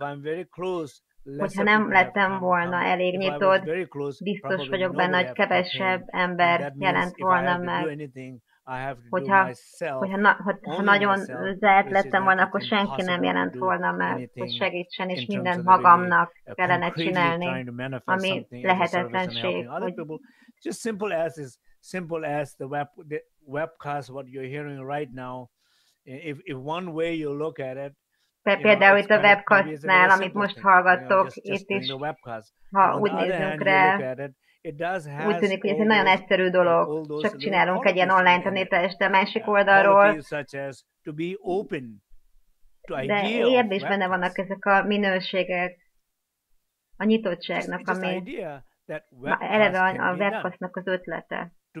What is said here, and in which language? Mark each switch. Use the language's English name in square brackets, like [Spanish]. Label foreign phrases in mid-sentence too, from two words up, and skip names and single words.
[Hungarian] Hogyha nem lettem volna elég nyitott, biztos vagyok benne, hogy kevesebb ember jelent volna meg. Ha nagyon zárt lettem volna, akkor senki nem jelent volna meg, hogy segítsen, és mindent magamnak kellene csinálni, ami lehetetlenség. [English] Just simple as the webcast what you're hearing right now. If one way you look at it, [Hungarian] például itt a webcastnál, amit most hallgattok, itt is, ha úgy nézzünk rá, úgy tűnik, hogy ez egy nagyon egyszerű dolog, csak csinálunk egy ilyen online tanítást, de a másik oldalról, de érd is benne vannak ezek a minőségek, a nyitottságnak, ami eleve a webcastnak az ötlete.